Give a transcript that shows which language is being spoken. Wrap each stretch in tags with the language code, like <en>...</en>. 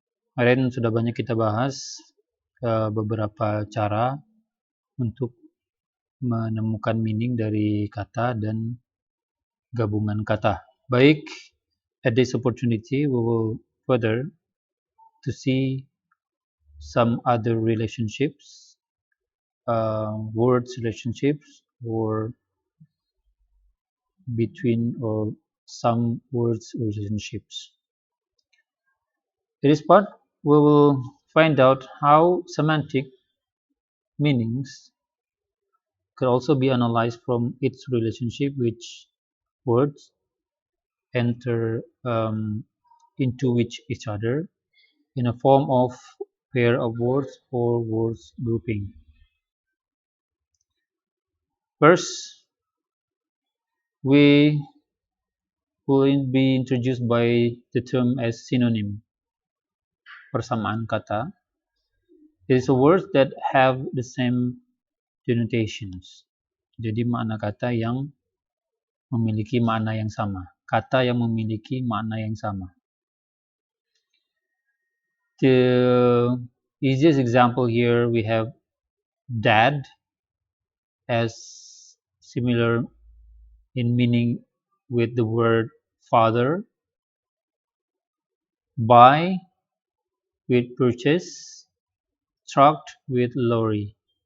<id>Kemarin sudah banyak kita bahas beberapa cara untuk menemukan meaning dari kata dan gabungan kata. Baik,</id> <en>at this opportunity we will further to see some other relationships, words relationships, or between or some words relationships. In this part, we will find out how semantic meanings could also be analyzed from its relationship which words enter into which each other in a form of pair of words or words grouping. First, we will be introduced by the term as synonym.</en> <id>Persamaan kata.</id> <en>It is a word that have the same denotations.</en> <id>Jadi makna kata yang memiliki makna yang sama. Kata yang memiliki makna yang sama.</id> <en>The easiest example here we have dad as similar in meaning with the word father, buy with purchase, truck with lorry.</en>